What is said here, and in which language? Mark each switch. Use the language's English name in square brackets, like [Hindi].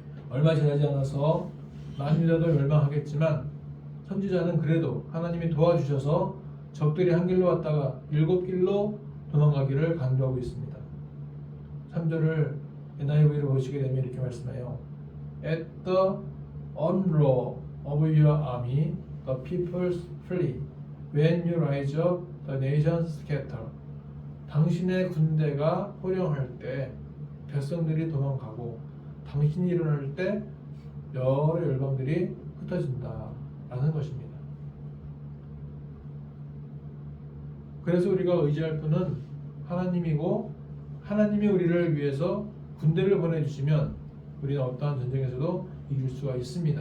[Korean] 얼마 지나지 않아서 만유다도 멸망하겠지만 선지자는 그래도 하나님이 도와주셔서 적들이 한 길로 왔다가 7길로 도망가기를 간구하고 있습니다. 3절을 NIV로 보시게 되면 이렇게 말씀해요. [English] At the unroar of your army, the peoples flee. When you rise up, the nations scatter. [Korean] 당신의 군대가 호령할 때 백성들이 도망가고 당신이 일어날 때 여러 열방들이 흩어진다 라는 것입니다. 그래서 우리가 의지할 분은 하나님이고 하나님이 우리를 위해서 군대를 보내주시면 우리는 어떠한 전쟁에서도 이길 수가 있습니다.